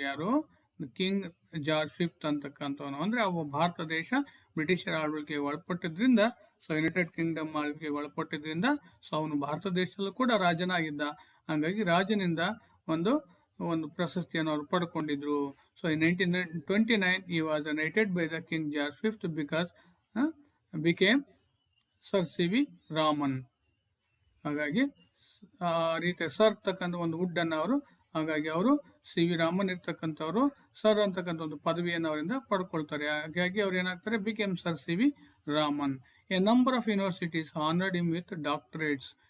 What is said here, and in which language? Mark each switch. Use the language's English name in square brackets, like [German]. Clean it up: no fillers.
[Kannada] ಯಾರು, king George fifth ಅಂತಕ್ಕಂಥವನು. ಅಂದ್ರೆ ಅವ ಭಾರತ ದೇಶ ಬ್ರಿಟಿಷರ ಆಳ್ವಿಕೆಗೆ ಒಳಪಟ್ಟಿದ್ರಿಂದ, ಸೊ ಯುನೈಟೆಡ್ ಕಿಂಗ್ಡಮ್ ಆಳ್ವಿಕೆಗೆ ಒಳಪಟ್ಟಿದ್ರಿಂದ, ಸೊ ಅವನು ಭಾರತ ದೇಶದಲ್ಲೂ ಕೂಡ ರಾಜನಾಗಿದ್ದ. ಹಾಗಾಗಿ ರಾಜನಿಂದ ಒಂದು ಒಂದು ಪ್ರಶಸ್ತಿಯನ್ನು ಅವರು ಪಡ್ಕೊಂಡಿದ್ರು. [English] So in 1929 he was knighted by the King George V because became sir C V Raman. [Kannada] ಹಾಗಾಗಿ ಆ ರೀತಿ ಸರ್ ಇರ್ತಕ್ಕಂಥ ಒಂದು ವುಡ್ ಅನ್ನು ಅವರು, ಹಾಗಾಗಿ ಅವರು ಸಿ ವಿ ರಾಮನ್ ಇರ್ತಕ್ಕಂಥವ್ರು ಸರ್ ಅಂತಕ್ಕಂಥ ಒಂದು ಪದವಿಯನ್ನು ಅವರಿಂದ ಪಡ್ಕೊಳ್ತಾರೆ. ಹಾಗಾಗಿ ಅವ್ರು ಏನಾಗ್ತಾರೆ, [English] Became sir C V Raman. A number of universities honoured him with doctorates.